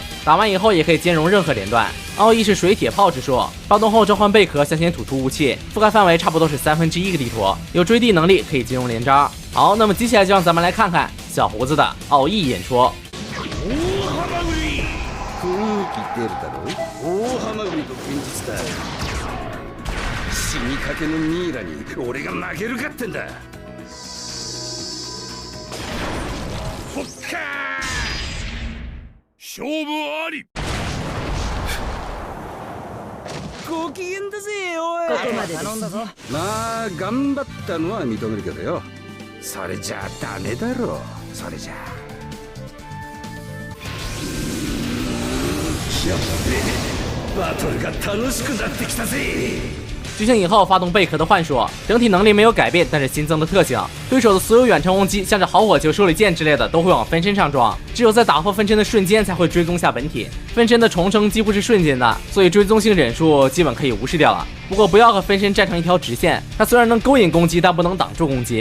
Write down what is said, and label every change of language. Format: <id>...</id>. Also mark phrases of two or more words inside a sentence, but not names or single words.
<zh>打完以后也可以兼容任何连段。奥义是水铁炮之术，发动后召唤贝壳向前吐出雾气，覆盖范围差不多是1/3个地图，有追地能力，可以兼容连招。好，那么接下来就让咱们来看看小胡子的奥义演出。</zh> <ja>死にかけのミイラに俺が負けるかってんだ。ほっかー、勝負あり。ご機嫌だぜおい。ここまで頼んだぞ。まあ頑張ったのは認めるけどよ、それじゃダメだろ。それじゃやっべ、バトルが楽しくなってきたぜ。</ja> <zh>觉醒以后发动贝壳的幻术，整体能力没有改变，但是新增的特性，对手的所有远程攻击，像是好火球、手里剑之类的，都会往分身上撞，只有在打破分身的瞬间才会追踪下本体。分身的重生几乎是瞬间的，所以追踪性忍术基本可以无视掉了。不过不要和分身站成一条直线，它虽然能勾引攻击，但不能挡住攻击。</zh>